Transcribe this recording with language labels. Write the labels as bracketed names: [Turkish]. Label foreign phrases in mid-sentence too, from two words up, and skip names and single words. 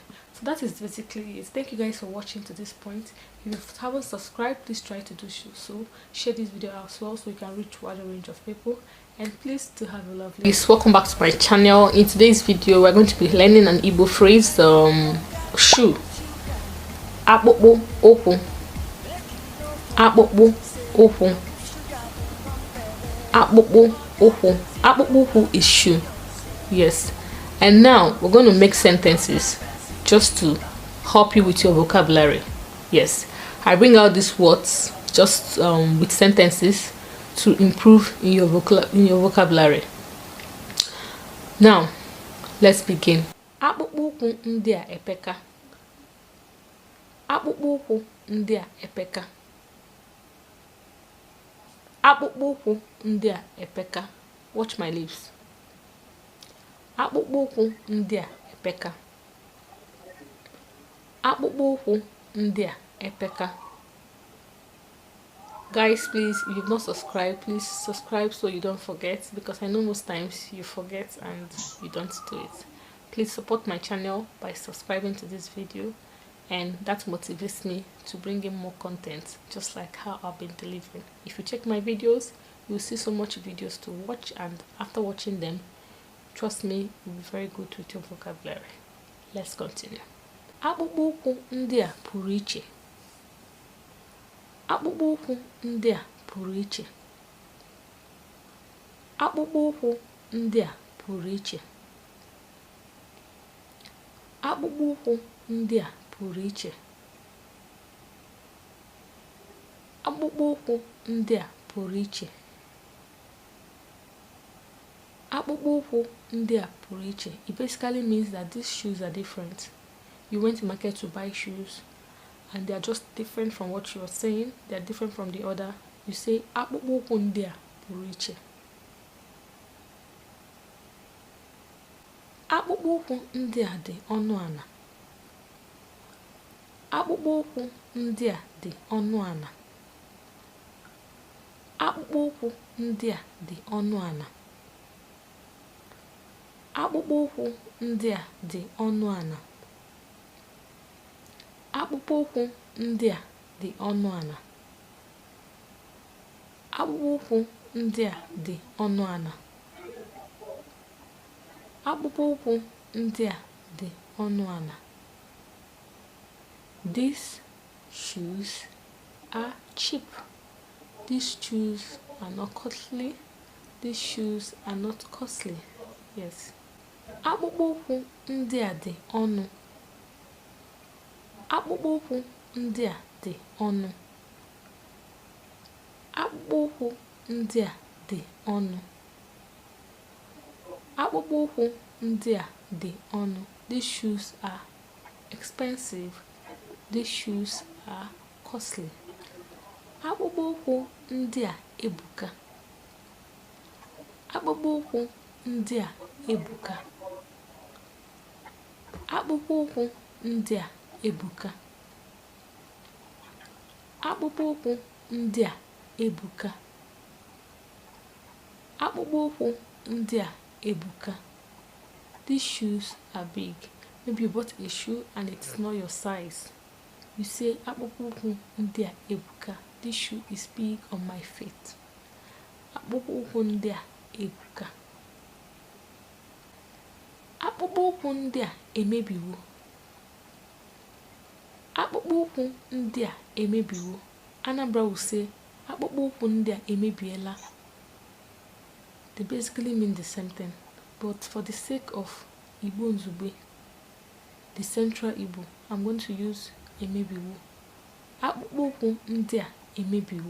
[English] So that is basically it. Thank you guys for watching to this point. If you haven't subscribed, please try to do so. Share this video as well so you can reach a wider range of people. And please do have a lovely day. Welcome back to my channel. In today's video, we're going to be learning an Igbo phrase, shoe. [Igbo] Akpụkpụ ụkwụ. Akpụkpụ ụkwụ. Akpụkpụ ụkwụ. Akpụkpụ ụkwụ [English] is shoe. Yes. And now we're going to make sentences just to help you with your vocabulary. Yes, I bring out these words just with sentences to improve in your vocabulary. Now, let's begin. [Igbo] Akpụkpụ ụkwụ ndị a epeka. Akpụkpụ ụkwụ ndị a epeka. Akpụkpụ ụkwụ ndị a epeka. [English] Watch my lips. [Igbo] Akpụkpụ ụkwụ ndị a epeka. Akpụkpụ ụkwụ ndị a epeka. [English] Guys, please, if you've not subscribed, please subscribe so you don't forget, because I know most times you forget and you don't do it. Please support my channel by subscribing to this video, and that motivates me to bring in more content just like how I've been delivering. If you check my videos, you'll see so much videos to watch, and after watching them, trust me, you'll be very good with your vocabulary. Let's continue. [Igbo] Akpụkpụ ụkwụ ndị a pụrụ iche. Akpụkpụ ụkwụ ndị a pụrụ iche. Akpụkpụ ụkwụ ndị a pụrụ iche. Akpụkpụ ụkwụ ndị a pụrụ iche. Akpụkpụ ụkwụ ndị a pụrụ iche. Akpụkpụ ụkwụ ndị a pụrụ iche. [English] It basically means that these shoes are different. You went to market to buy shoes and they are just different from what you are saying. They are different from the other. You say [Igbo] akpụkpụ ụkwụ ndị a pụrụ iche. Akpụkpụ ụkwụ ndị a dị ọnụ ana. Akpụkpụ ụkwụ ndị a dị ọnụ ana. Akpụkpụ ụkwụ ndị a dị ọnụ ana. Akpụkpụ ụkwụ ndị a dị ọnụ ana. Akpụkpụ ụkwụ ndị a dị ọnụ ana. Akpụkpụ ụkwụ ndị a dị ọnụ ana. Akpụkpụ ụkwụ ndị a dị ọnụ ana. [English] These shoes are cheap. These shoes are not costly. These shoes are not costly. Yes. [Igbo] Akpụkpụ ụkwụ ndị a dị ọnụ. Akpụkpụ ụkwụ ndị a dị ọnụ. Akpụkpụ ụkwụ ndị a dị ọnụ. Akpụkpụ ụkwụ ndị a dị ọnụ. [English] These shoes are expensive. These shoes are costly. [Igbo] Akpụkpụ ụkwụ ndị a ebuka. Akpụkpụ ụkwụ ndị a ebuka. Akpụkpụ ụkwụ ndị a ebuka. Akpụkpụ ụkwụ ndị a ebuka. Akpụkpụ ụkwụ ndị a ebuka. [English] These shoes are big. Maybe you bought a shoe and it's not your size. You say [Igbo] akpụkpụ ụkwụ ndị a ebuka. [English] This shoe is big on my feet. [Igbo] Akpụkpụ ụkwụ ndị a ebuka. Akpụkpụ ụkwụ ndị a emebiwo. Akpụkpụ ụkwụ ndị a emebiwo. [English] Anambra will say [Igbo] akpụkpụ ụkwụ ndị a emebiela. [English] They basically mean the same thing, but for the sake of Igbo Nzugbe, the central Igbo, I'm going to use emebiwo. [Igbo] Akpụkpụ ụkwụ ndị a emebiwo.